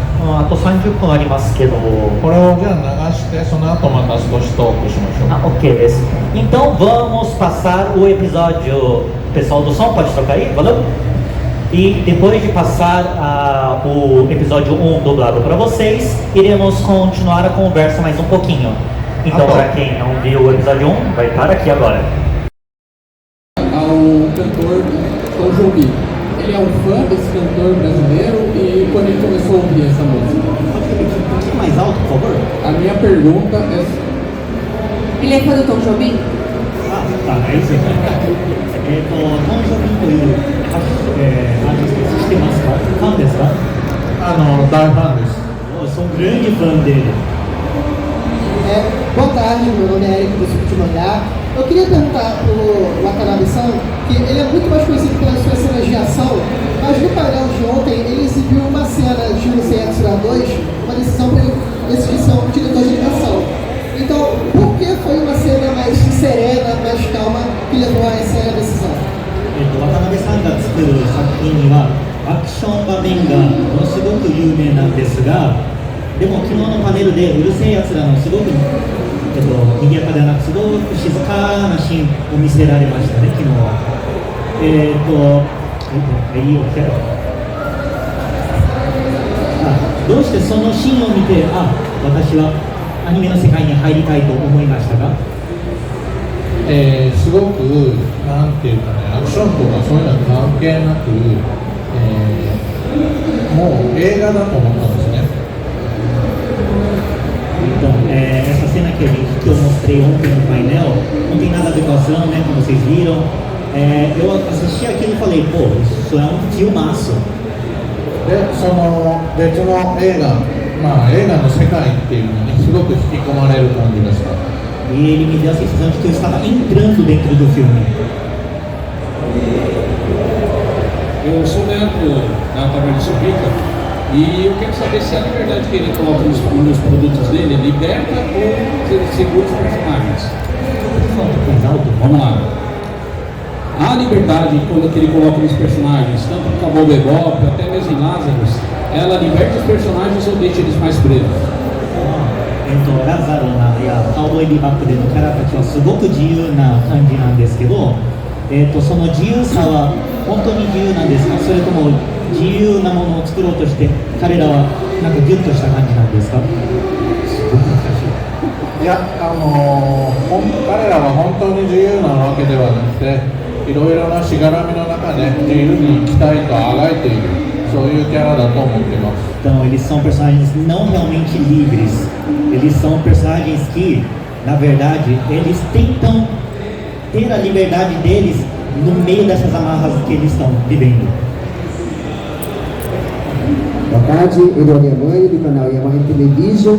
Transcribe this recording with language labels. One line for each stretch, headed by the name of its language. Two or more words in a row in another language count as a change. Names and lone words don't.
Japanese: あと30分ありますけど。これをじゃあ流してその後また少しトークしましょう。
Portuguese: Ok, beleza. Então vamos passar o episódio. Pessoal do som, pode trocar aí? Valeu? E depois de passar o episódio 1 dublado para vocês, iremos continuar a conversa mais um pouquinho. Então, para quem não viu o episódio 1, vai estar aqui agora. Ao cantor Tom Jobim. Ele é um fã desse cantor brasileiro e quando ele começou a ouvir essa música? Pode repetir um pouquinho mais alto, por favor? A minha pergunta é... Ele é fã do Tom Jobim?
Japanese: あ、はい、正解。トン・ジョビンというアーティスト知ってますか？ファンですか？大ファンです。
Portuguese: Eu sou um grande fã dele. Boa tarde, meu nome é Eric do Suco de Mangá. Eu queria perguntar pro Watanabe-san, que ele é muito mais conhecido pelas suas cenas de ação, mas no painel de ontem ele exibiu uma cena de Urusei Yatsura 2, uma decisão para ele decidir ser um diretor de animação. Então, por que foi uma cena mais serena, mais calma, que levou a essa decisão?
Japanese: 渡辺さんが作る作品にはアクション場面がものすごく有名なんですが、でも昨日のパネルでうるせえやつらのすごく賑やかではなくすごく静かなシーンを見せられましたね、昨日は。どうしてそのシーンを見て、私はアニメの世界に入りたいと思いましたか？すごくなんていうかね、アクションとかそういうのは関係なく、もう映画だと思ったんですね。
Portuguese: Então, essa cena que eu mostrei ontem no painel não tem nada a ver com a ação, né, como vocês viram. Eu assisti aquilo e falei, pô, isso é um filmaço.
Japanese: で、その別の映画の世界っていうのにすごく引き込まれる感じがした。
Portuguese: E ele me deu a sensação de que eu estava entrando dentro do filme. Eu sou neto da Taverna Suplica e eu quero saber se a liberdade que ele coloca nos produtos dele é liberta ou ele segura os personagens. Vamos lá. A liberdade quando ele coloca nos personagens, tanto no Cowboy Bebop até mesmo em Lazarus, ela liberta os personagens ou deixa eles mais presos?
Japanese: ラザロナやカウボーイビバップでのキャラたちはすごく自由な感じなんですけど、その自由さは本当に自由なんですか？それとも自由なものを作ろうとして彼らはなんかギュッとした感じなんですか？すごく難しい。いや、彼らは本当に自由なわけではなくて、いろいろなしがらみの中で自由に生きたいとあがいている、そういうキャラだと思っています。
Portuguese: Então eles são personagens não realmente livres, eles são personagens que, na verdade, eles tentam ter a liberdade deles no meio dessas amarras que eles estão vivendo. Boa tarde, Eduardo Yamani, do canal Yamani Television.